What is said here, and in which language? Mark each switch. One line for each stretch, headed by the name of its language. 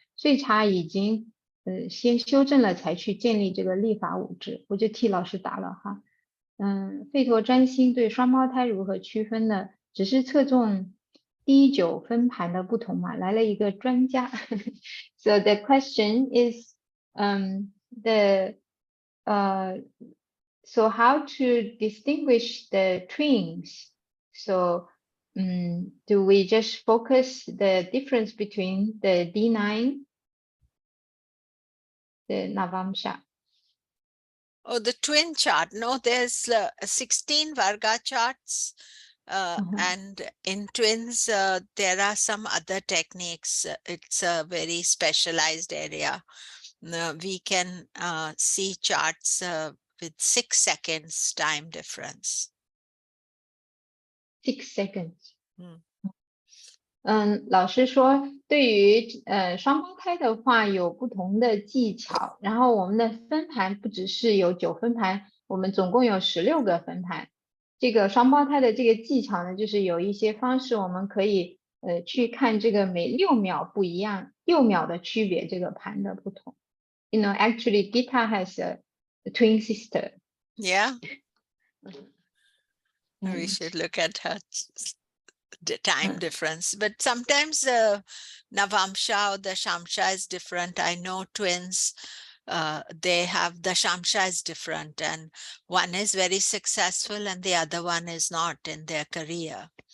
Chinese: 岁差已经先修正了才去建立这个历法五支，我就替老师答了哈。吠陀占星对双胞胎如何区分呢？只是侧重第9分盘的不同嘛。来了一个专家，
English: So the question is, so how to distinguish the twins? So do we just focus the difference between the D9, the Navamsha? Oh, the twin chart. No, there's 16 Varga charts. And in twins, there are some other techniques. It's a very specialized area. We can see charts with 6 seconds time difference. 6 seconds.
Chinese: 老师说对于双胞胎的话有不同的技巧，然后我们的分盘不只是有9分盘，我们总共有16个分盘。这个双胞胎的这个技巧呢，就是有一些方式我们可以去看这个每6秒不一样，6秒的区别，这个盘的不同。
English: You know, actually, Gita has a twin sister. Yeah. We should look at her the time difference, but sometimes the Navamsha or the Shamsha is different. I know twins, they have the Shamsha is different, and one is very successful and the other one is not in their career.